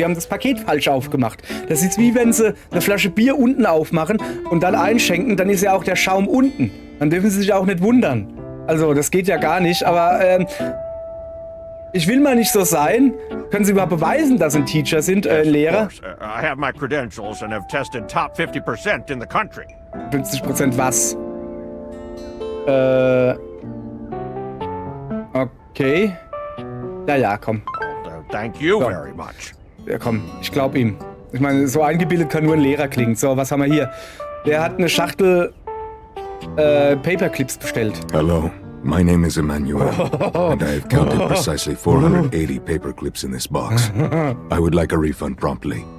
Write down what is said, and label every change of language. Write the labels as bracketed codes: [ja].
[de] Sie haben das Paket falsch aufgemacht. Das ist wie wenn Sie eine Flasche Bier unten aufmachen und dann einschenken, dann ist ja auch der Schaum unten. Dann dürfen Sie sich auch nicht wundern. Also, das geht ja gar nicht, aber ich will mal nicht so sein. Können Sie überhaupt beweisen, dass Sie ein Teacher sind, Lehrer? [en] Of course. I have my credentials and have tested top 50% in the country. [de] 50% was? Okay. Ja, komm. [en] Thank you [de] So. [en] very much. [de] Ja, komm, ich glaub ihm. Ich meine, so eingebildet kann nur ein Lehrer klingen. So, was haben wir hier? Der hat eine Schachtel Paperclips bestellt. [en] Hello, my name is Emmanuel, and I have counted precisely 480 paperclips in this box. I would like a refund promptly.